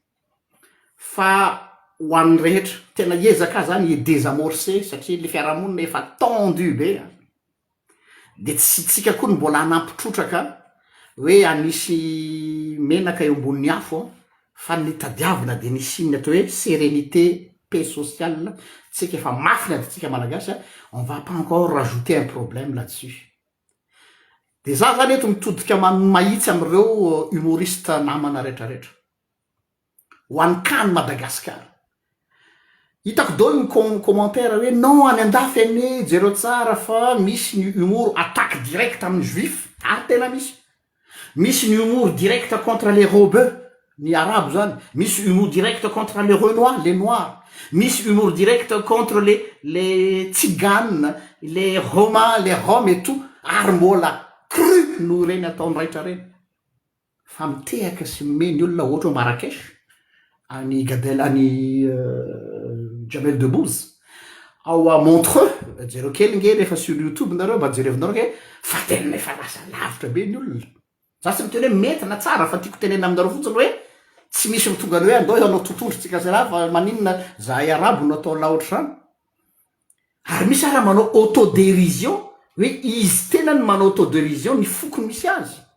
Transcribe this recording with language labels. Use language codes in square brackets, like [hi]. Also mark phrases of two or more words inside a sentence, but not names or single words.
[mg] fa ho an'ny rehetra tena ezaka zany désamorcer satria le fiarahamonina efa tendu be de tsy tsika koa ny mbola hanampitrotraka hoe anisy menaka eo ambonin'ny afo fa ny tadiavina de nisinny atao hoe [fr] sérénité paix sociale [mg] tsika efa mafina de tsika malagasy [fr] on va pas encore rajouter un problème là-dessus [mg] de za zany eto mitodika mahitsy am'ireo humoriste namana rehetrarehetra ho an'ny kany Madagasikara hitako dolo ny commentaire hoe non any andafy ane jereo tsara fa misy ny [fr] humour attaque direct [mg] amin'ny juif tena misy ny humour [fr] direct contre les rebeux [mg] ny arabo zany misy [fr] humour direct contre les renois les noirs misy humour direct contre les tziganes les romains les roms et tout ary [mg] mbola cru no reny ataony raitra reny fa mitehaka sy meny olona ohatra ho Marrakech any Gadel any Jamel Debbouze ao a Montreux jereo kely nge rehefa sur YouTube nareo mba jerevinareo ke fa tena efa lasa lavitra be ny olona za tsy miteny hoe mety na tsara fa tiako tenena aminareo fotsiny hoe tsy misy mitongany hoe andao anao tontondrotsika zay raha fa maninona zahay arabo no atao laotra zany ary misy raha manao autodérision hoe izy tena ny manao autodérision ny fokony misy azy